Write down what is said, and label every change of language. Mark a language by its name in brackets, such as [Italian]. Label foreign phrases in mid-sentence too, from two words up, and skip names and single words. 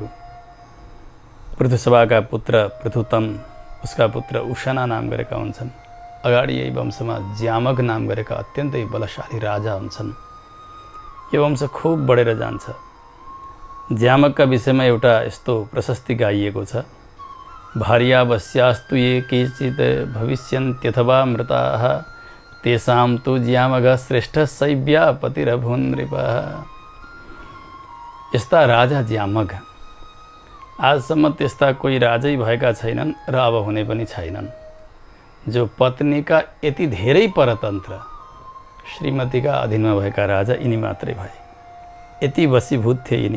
[Nepali] पृथुश्रवाका पुत्र पृथुतम, उसका पुत्र उशना नाम गरेका हुन्छन्। अगाडि यही वंशमा ज्यामग नाम गरेका अत्यन्तै बलशाली राजा हुन्छन्। यो वंश खूब बढेर जान्छ। ज्यामगका विषयमा एउटा यस्तो प्रशस्ति गाइएको छ। [Sanskrit] भार्यावस्यास्तु ये केचित् भविष्यन्त्यथवा मृताः तेषां तु ज्यामगः श्रेष्ठः शैव्यापतिरभून् नृपः। [Nepali] यस्ता राजा ज्यामग, आजसम्म त्यस्ता कोही राजै भएका छैनन् र अब हुने पनि छैनन्, जो पत्नीका यति धेरै परतन्त्र, श्रीमतीका अधीनमा भएका राजा यिनी मात्रै भए। यति वशीभूत थिए यिनी।